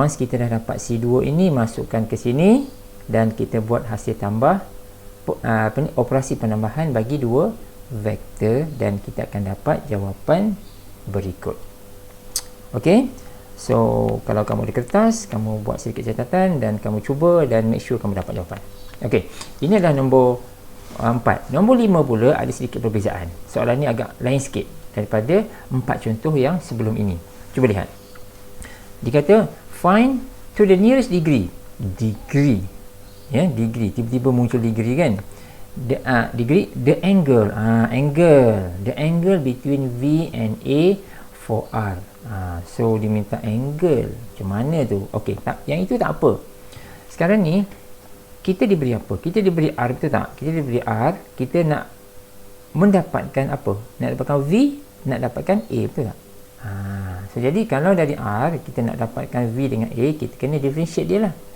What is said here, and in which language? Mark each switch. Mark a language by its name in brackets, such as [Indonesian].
[Malay] Once kita dah dapat C2 ini, masukkan ke sini dan kita buat hasil tambah operasi penambahan bagi dua vektor, dan kita akan dapat jawapan berikut. Okey. So kalau kamu di kertas, kamu buat sedikit catatan dan kamu cuba dan [English] make sure [Malay] kamu dapat jawapan. Okey. Ini adalah nombor 4. Nombor 5 pula ada sedikit perbezaan. Soalan ni agak lain sikit daripada 4 contoh yang sebelum ini. Cuba lihat. Dia kata find to the nearest degree. Degree. Ya, degree. Tiba-tiba muncul degree kan. [English] Degree, the angle. The angle between V and A for R. [Malay] So dia minta angle. Macam mana tu? Okey, tak, yang itu tak apa. Sekarang ni kita diberi apa? Kita diberi R, betul tak? Kita diberi R, kita nak mendapatkan apa? Nak dapatkan V, nak dapatkan A, betul tak? So jadi kalau dari R kita nak dapatkan V dengan A, kita kena differentiate dia lah.